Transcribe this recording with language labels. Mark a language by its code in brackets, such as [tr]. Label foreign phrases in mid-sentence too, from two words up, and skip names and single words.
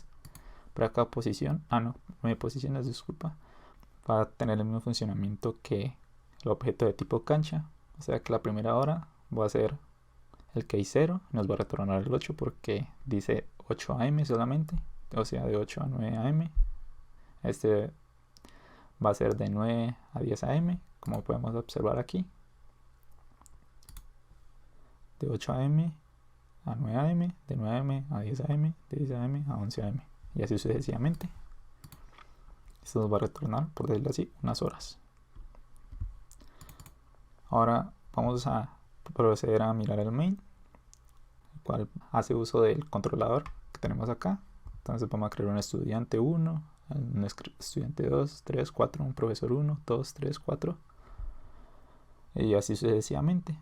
[es] Para cada posición, 9 posiciones, disculpa, va a tener el mismo funcionamiento que el objeto de tipo cancha, o sea que la primera hora va a ser el key 0, nos va a retornar el 8 porque dice 8 am solamente, o sea de 8 a 9 am. Este va a ser de 9 a 10 am, como podemos observar aquí, de 8 am a 9 am, de 9 am a 10 am, de 10 am a 11 am, y así sucesivamente. Esto nos va a retornar, por decirlo así, unas horas. Ahora vamos a proceder a mirar el main, el cual hace uso del controlador que tenemos acá. Entonces vamos a crear un estudiante 1, un estudiante 2, 3, 4, un profesor 1, 2, 3, 4, y así sucesivamente.